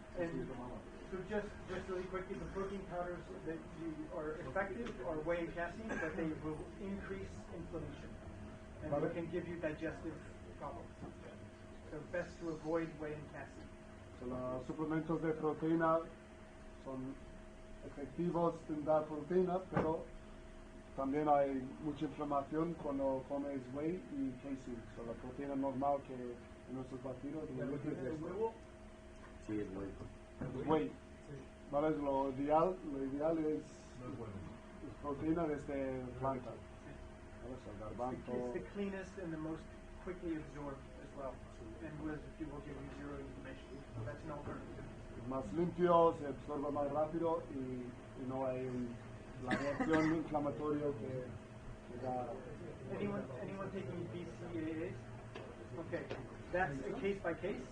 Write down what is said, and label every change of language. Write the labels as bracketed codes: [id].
[en] And so just really quickly, the protein powders that are effective are whey and casein, but they will increase inflammation, and they can give you digestive problems. So best to avoid whey and casein. [es] So, los suplementos de proteína son efectivos en dar proteína, pero también hay mucha inflamación cuando comes whey y casein. So, la proteína normal que en nuestros batidos es huevo. Sí, es whey. Es whey. ¿Vale? Lo ideal es proteína desde planta. ¿Vale? So, garbanzo. [en] It's the cleanest and the most quickly absorbed as well, and will give you zero inflammation. So that's an alternative. [es] Es más limpio, se absorbe más rápido y no hay la reacción inflamatoria que da. [en] Anyone taking BCAAs? Okay, that's a case by case.